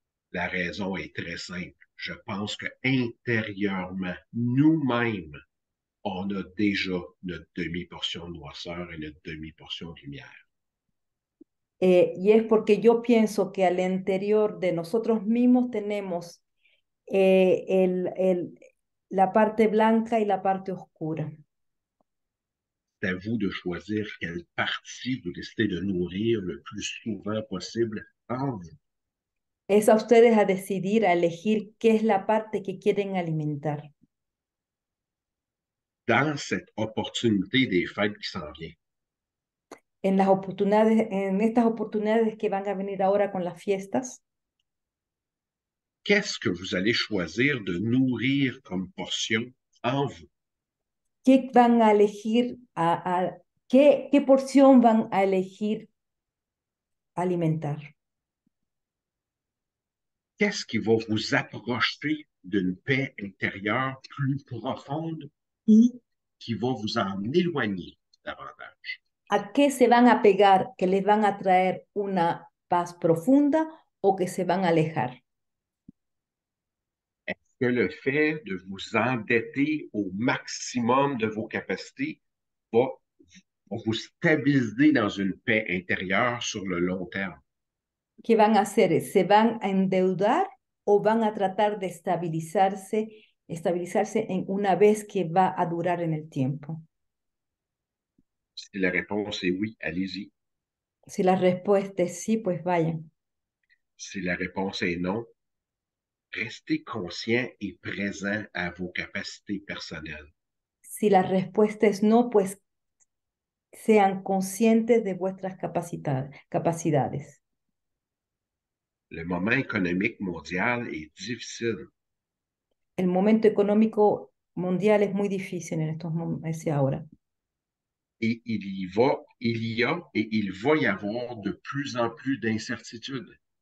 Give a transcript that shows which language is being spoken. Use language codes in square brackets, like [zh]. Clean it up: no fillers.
[fr] La raison est très simple. Je pense que intérieurement, nous-mêmes, on a déjà notre demi-portion de noirceur et notre demi-portion de lumière. [es] Y es porque yo pienso que al interior de nosotros mismos tenemos la parte blanca y la parte oscura. [fr] C'est à vous de choisir quelle partie vous décidez de nourrir le plus souvent possible en vous. [es] Es a ustedes a decidir, a elegir qué es la parte que quieren alimentar. [fr] Dans cette opportunité des fêtes qui s'en vient, [es] En estas oportunidades que van a venir ahora con las fiestas, [fr] qu'est-ce que vous allez choisir de nourrir comme portion en vous? [es] ¿qué van a elegir, qué porción van a elegir alimentar? [fr] Qu'est-ce qui va vous approcher d'une paix intérieure plus profonde ou qui va vous en éloigner davantage? [es] ¿A qué se van a pegar que les van a traer una paz profunda o que se van a alejar? [fr] Est-ce que le fait de vous endetter au maximum de vos capacités va, va vous stabiliser dans une paix intérieure sur le long terme? [es] ¿Qué van a hacer? ¿Se van a endeudar o van a tratar de estabilizarse en una vez que va a durar en el tiempo? [fr] Si la réponse est oui, allez-y. [es] Si la respuesta es sí, pues vayan. [fr] Si la réponse est non, restez conscient et présent à vos capacités personnelles. [es] Si la respuesta es no, pues sean conscientes de vuestras capacidades. [fr] Le moment économique mondial est difficile. [es] El momento económico mundial es muy difícil en estos momentos ahora. [fr] Et il y a et il va y avoir de plus en plus d'incertitudes.